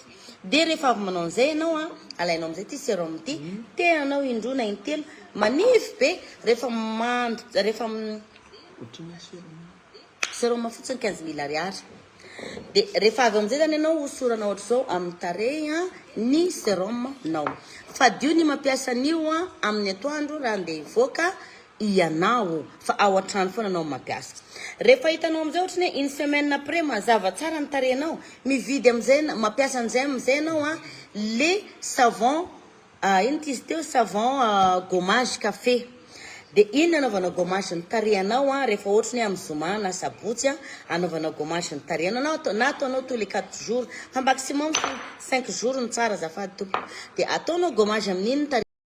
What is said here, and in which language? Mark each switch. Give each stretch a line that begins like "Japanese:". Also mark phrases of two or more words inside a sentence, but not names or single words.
Malagasy: De rehefa avy manao an'izay ianao alainao amizay ty sérum ty, tehanao indrona intelo manify be rehefa mandro rehefa sérum fotsiny 15 000 ariary. De rehefa avy amizay zany ianao hosorana ohatra zao amin'ny tarehy ny sérum nao. Fadio ny mampiasa an'io amin'ny atoandro raha andeha hivoaka ianao fa ao atrano foana anao mampiasa. Rehefa hitanao amizay ohatra hoe
French: une semaine après
Malagasy: mazava tsara ny tarehinao, mividy amizay mampiasa an'izay amizay ianao le savon ino izy teo
French: savon gommage café.
Malagasy: De iny anaovanao gommage ny tarehinao rehefa ohatra hoe amin'ny zoma na sabotsy anaovanao gommage ny tarehinao na ataonao
French: tous les 4 jours
Malagasy: fa
French: maximum 5 jours
Malagasy: ny tsara azafady tompoko. De ataonao gommage amin'iny